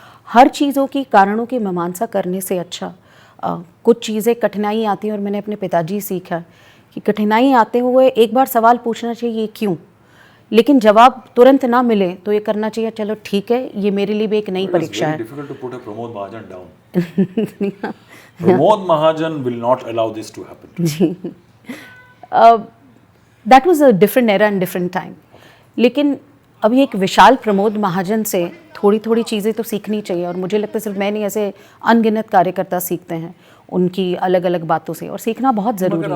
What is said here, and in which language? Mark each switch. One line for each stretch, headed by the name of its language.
Hindi: हर चीज़ों की कारणों की मीमांसा करने से अच्छा कुछ चीज़ें कठिनाई आती हैं, और मैंने अपने पिताजी सीखा कि कठिनाई आते हुए एक बार सवाल पूछना चाहिए ये क्यों, लेकिन जवाब तुरंत ना मिले तो ये करना चाहिए चलो ठीक है, ये मेरे लिए भी एक नई परीक्षा है।
English: Difficult to put a Pramod Mahajan down. Pramod Mahajan will not allow this to happen. जी, that was a different era and different time.
Hindi: लेकिन अभी एक विशाल प्रमोद महाजन से थोड़ी थोड़ी चीज़ें तो सीखनी चाहिए, और मुझे लगता है सिर्फ मैं नहीं, ऐसे अनगिनत कार्यकर्ता सीखते हैं उनकी अलग अलग बातों से, और सीखना बहुत ज़रूरी है।